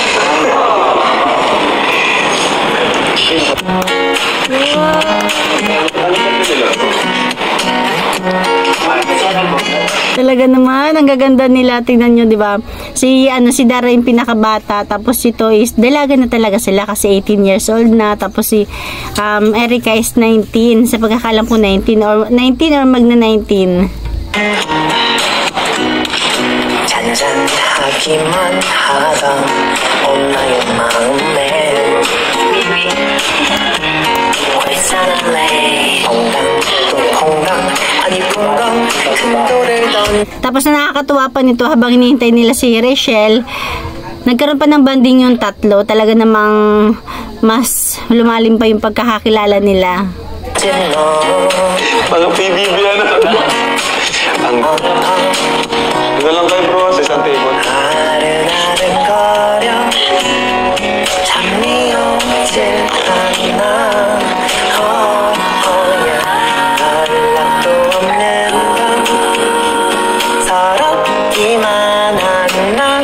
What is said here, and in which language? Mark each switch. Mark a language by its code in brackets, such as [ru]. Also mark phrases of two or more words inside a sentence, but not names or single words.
[tl] Talaga naman, ang gaganda nila. Tingnan nyo, di ba? Si Dara yung pinakabata. Tapos si is dalaga na talaga sila kasi [en] 18 years old [tl] na. Tapos si Erica is 19. Sa pagkakalam ko 19 or magna 19. [ko] 잔잔하기만 하던 엄마의 마음에 왜 사는래 퐁당 또 퐁당 아니 퐁당 큰 돌을 던 [tl] Tapos na nakakatuwa pa nito habang hinihintay nila si Rachel, nagkaroon pa ng banding yung tatlo. Talaga namang mas lumalim pa yung pagkakakilala nila. Mga PBB ano? Ano lang kayo bro, sa isang table. [ko] 아른아른거려 잠이 오질 않나 연락도 없는 밤 서럽기만 한나